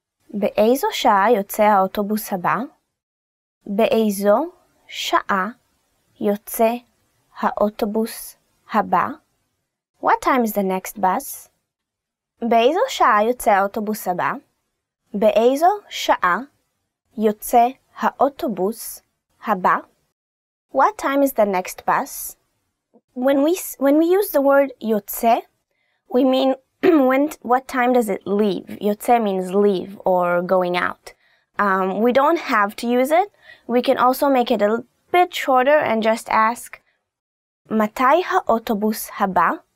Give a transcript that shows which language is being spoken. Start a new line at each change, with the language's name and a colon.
Hebrew: באיזו שעה יוצא האוטובוס הבא? באיזו שעה יוצא האוטובוס הבא?
English: What time is the next bus?
Hebrew: באיזו שעה יוצא האוטובוס הבא? באיזו שעה יוצא האוטובוס הבא?
English: What time is the next bus? When we use the word יוצא, we mean what time does it leave? יוצא means leave or going out. We don't have to use it. We can also make it a bit shorter and just ask
Hebrew: מתי האוטובוס הבא?